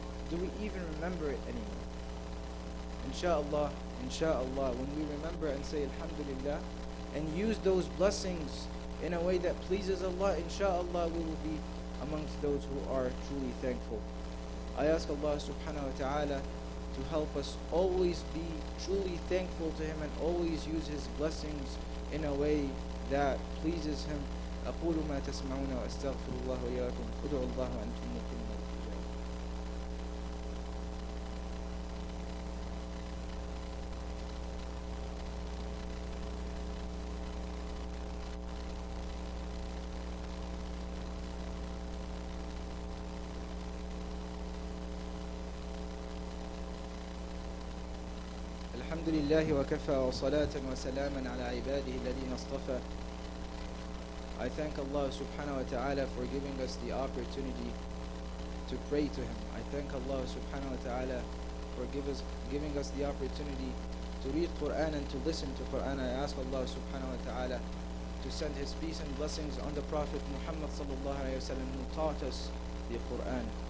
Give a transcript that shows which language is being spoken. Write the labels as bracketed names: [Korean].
[English] Do we even remember it anymore? Insha'Allah, when we remember and say Alhamdulillah and use those blessings in a way that pleases Allah, insha'Allah we will be amongst those who are truly thankful. I ask Allah subhanahu wa ta'ala to help us always be truly thankful to Him and always use His blessings in a way that pleases Him. [Arabic] أقول ما تسمعون وأستغفر الله وإياكم ادعوا الله وأنتم موقنون. الحمد لله وكفى وصلاة وسلاما على عباده الذين اصطفى. [English] I thank Allah subhanahu wa ta'ala for giving us the opportunity to pray to Him. I thank Allah subhanahu wa ta'ala for giving us the opportunity to read Quran and to listen to Quran. I ask Allah subhanahu wa ta'ala to send His peace and blessings on the Prophet Muhammad sallallahu alayhi wa sallam, who taught us the Quran.